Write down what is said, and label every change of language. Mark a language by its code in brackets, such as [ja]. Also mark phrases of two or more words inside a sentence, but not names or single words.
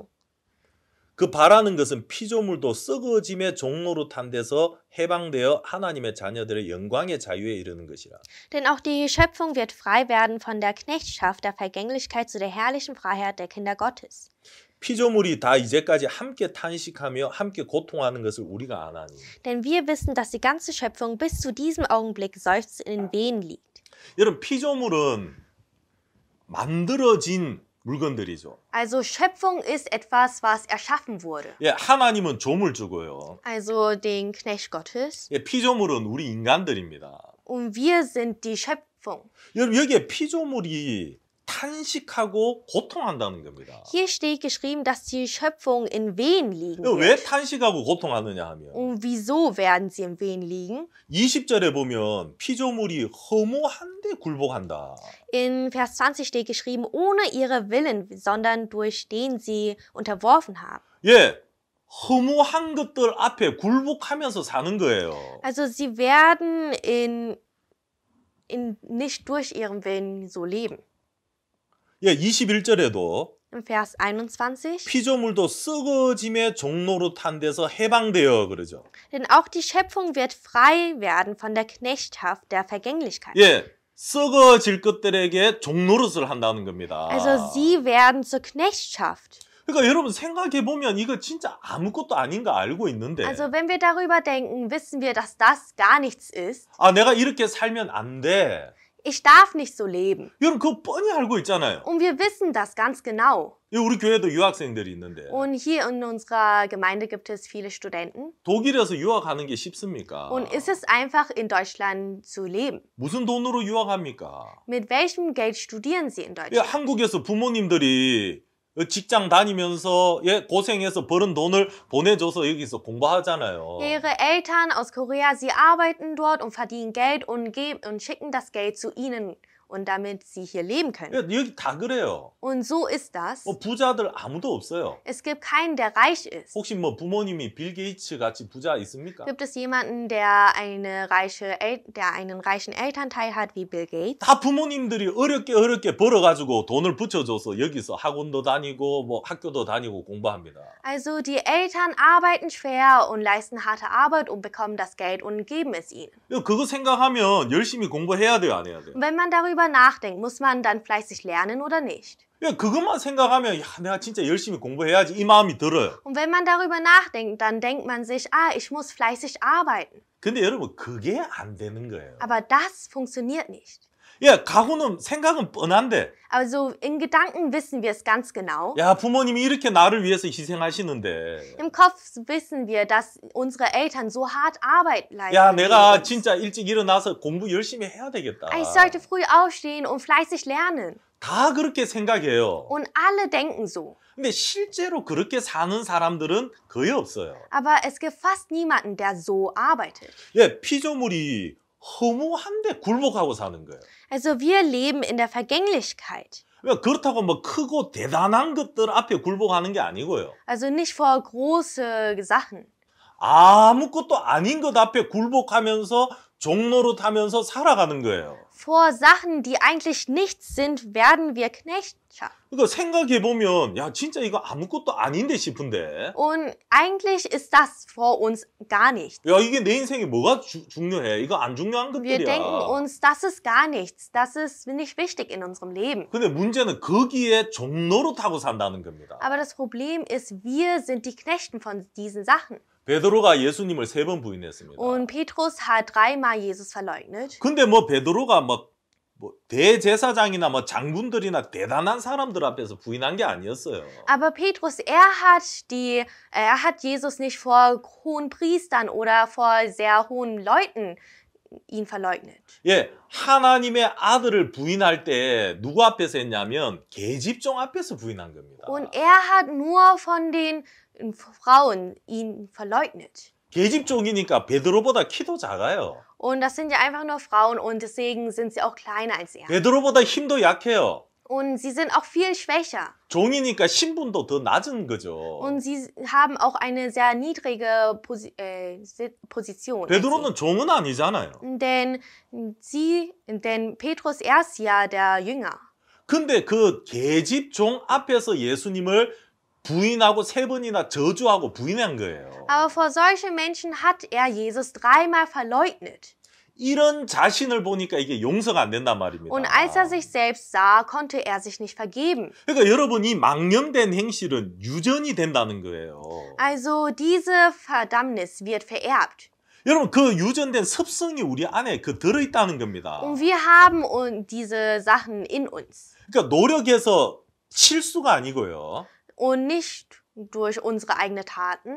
[ko] 그 바라는 것은 피조물도 썩어짐의 종로로 탄 데서 해방되어 하나님의 자녀들의 영광의 자유에 이르는 것이라. [de] Denn auch die Schöpfung wird frei werden von der Knechtschaft der Vergänglichkeit zu der herrlichen Freiheit der Kinder Gottes. [ko] 피조물이 다 이제까지 함께 탄식하며 함께 고통하는 것을 우리가 아나니. [de] Denn wir wissen, dass die ganze Schöpfung bis zu diesem Augenblick seufzt in Wehen liegt. [ko] 여러분 피조물은 만들어진 물건들이죠. [de] Also Schöpfung ist etwas, was erschaffen wurde. [ko] 예, 하나님은 조물주고요. [de] Also den Knecht Gottes. [ko] 예, 피조물은 우리 인간들입니다. [de] Und wir sind die Schöpfung. [ko] 여러분 여기에 피조물이 탄식하고 고통한다는 겁니다. [de] Hier steht geschrieben, dass die Schöpfung in Wehen liegen [ko] 왜 [de] wird. [ko] 탄식하고 고통하느냐 하면 [de] Und wieso werden sie in Wehen liegen? [ko] 20절에 보면 피조물이 허무한데 굴복한다. [de] In Vers 20 steht geschrieben, ohne ihre Willen, sondern durch den sie unterworfen haben. [ko] 예, 허무한 것들 앞에 굴복하면서 사는 거예요. [de] Also sie werden nicht durch ihren Willen so leben. [ko] 예, 21절에도 [de] Im Vers 21. [ko] 피조물도 썩어짐의 종로로 탄 데서 해방되어 그러죠. [de] Denn auch die Schöpfung wird frei werden von der Knechtschaft der Vergänglichkeit. [ko] 예, 썩어질 것들에게 종노릇을 한다는 겁니다. [de] Also sie werden zur Knechtschaft. [ko] 그러니까 여러분 생각해 보면 이거 진짜 아무것도 아닌 거 알고 있는데 [de] Also wenn wir darüber denken, wissen wir, dass das gar nichts ist. [ko] 아 내가 이렇게 살면 안 돼. [de] Ich darf nicht so leben. [ko] 여러분 그거 뻔히 알고 있잖아요. [de] Und wir wissen das ganz genau. [ko] 우리 교회도 유학생들이 있는데 [de] Und hier in unserer Gemeinde gibt es viele Studenten. [ko] 독일에서 유학하는 게 쉽습니까? [de] Und ist es einfach, in Deutschland zu leben? [ko] 무슨 돈으로 유학합니까? [de] Mit welchem Geld studieren sie in [ko] 예, [de] Deutschland? [ko] 한국에서 부모님들이 직장 다니면서 예, 고생해서 벌은 돈을 보내줘서 여기서 공부하잖아요. [de] Ihre Eltern aus Korea, sie arbeiten dort und verdienen Geld und schicken das Geld zu ihnen. Und damit sie hier leben können. [ko] 예, 여기 다 그래요. [de] Und so ist das. [ko] 부자들 아무도 없어요. [de] Es gibt keinen, der reich ist. [ko] 혹시 뭐 부모님이 빌 게이츠 같이 부자 있습니까? [de] Gibt es jemanden, der einen reichen Elternteil hat wie Bill Gates? [ko] 다 부모님들이 어렵게 벌어가지고 돈을 붙여줘서 여기서 학원도 다니고 뭐 학교도 다니고 공부합니다. [de] Also die Eltern arbeiten schwer und leisten harte Arbeit und bekommen das Geld und geben es ihnen. [ko] 그거 생각하면 열심히 공부해야 돼요, 안 해야 돼요? [de] Und wenn man darüber nachdenkt, muss man dann fleißig lernen oder nicht? [ko] 야, 그것만 생각하면 야, 내가 진짜 열심히 공부해야지 이 마음이 들어요. [de] Und wenn man darüber nachdenkt, dann denkt man sich, ich muss fleißig arbeiten. [ko] 근데 여러분 그게 안 되는 거예요. [de] Aber das funktioniert nicht. [ko] 야, 각오는 생각은 뻔한데. [de] Also in Gedanken wissen wir es ganz genau. [ko] 야, 부모님이 이렇게 나를 위해서 희생하시는데. [de] Im Kopf wissen wir, dass unsere Eltern so hart Arbeit leisten. [ko] 야, 내가 진짜 일찍 일어나서 공부 열심히 해야 되겠다. [de] Ich sollte früh aufstehen und fleißig lernen. [ko] 다 그렇게 생각해요. [de] Und alle denken so. [ko] 근데 실제로 그렇게 사는 사람들은 거의 없어요. [de] Aber es gibt fast niemanden, der so arbeitet. [ko] 예, 피조물이 허무한데 굴복하고 사는 거예요. [de] Also wir leben in der Vergänglichkeit. [ko] 그러니까 그렇다고 뭐 크고 대단한 것들 앞에 굴복하는 게 아니고요. [de] Also nicht vor große Sachen. [ko] 아무것도 아닌 것 앞에 굴복하면서 종로로 타면서 살아가는 거예요. [de] Vor Sachen, die eigentlich nichts sind, werden wir Knechtschaft. [ko] 그러니까 생각해 보면 야 진짜 이거 아무것도 아닌데 싶은데 [de] Und eigentlich ist das vor uns gar nicht. [ko] 야 이게 내 인생에 뭐가 중요해? 이거 안 중요한 [de] Wir denken [ko] 것들이야. [de] uns, das ist gar nichts. Das ist nicht wichtig in unserem Leben. [ko] 근데 문제는 거기에 종로로 타고 산다는 겁니다. [de] Aber das Problem ist, wir sind die Knechten von diesen Sachen. [ko] 베드로가 예수님을 3번 부인했습니다. [de] Und Petrus hat 3-mal Jesus verleugnet. [ko] 근데 뭐 베드로가 뭐 대제사장이나 뭐 장군들이나 대단한 사람들 앞에서 부인한 게 아니었어요. [de] Aber Petrus, er hat Jesus nicht vor hohen Priestern oder vor sehr hohen Leuten ihn verleugnet. [ko] 예, 하나님의 아들을 부인할 때 누구 앞에서 했냐면 계집종 앞에서 부인한 겁니다. [de] Und er hat nur von den Frauen ihn verleugnet. [ko] 계집종이니까 베드로보다 키도 작아요. [de] Und das sind ja einfach nur Frauen und deswegen sind sie auch kleiner als er. [ko] 베드로보다 힘도 약해요. [de] Und sie sind auch viel schwächer. [ko] 종이니까 신분도 더 낮은 거죠. [de] Und sie haben auch eine sehr niedrige Position. [ko] 베드로는 종은 아니잖아요. [de] Denn Petrus, er ist ja der Jünger. [ko] 근데 그 계집종 앞에서 예수님을 부인하고 3번이나 저주하고 부인한 거예요. [de] Aber vor solchen Menschen hat er Jesus 3-mal verleugnet. [ko] 이런 자신을 보니까 이게 용서가 안 된단 말입니다. [de] Und als er sich selbst sah, konnte er sich nicht vergeben. [ko] 그러니까 여러분 이 망령된 행실은 유전이 된다는 거예요. [de] Also diese Verdammnis wird vererbt. [ko] 여러분 그 유전된 습성이 우리 안에 들어있다는 겁니다. [de] Und wir haben diese Sachen in uns. [ko] 그러니까 노력해서 실수가 아니고요. [de] Und nicht durch unsere eigenen Taten.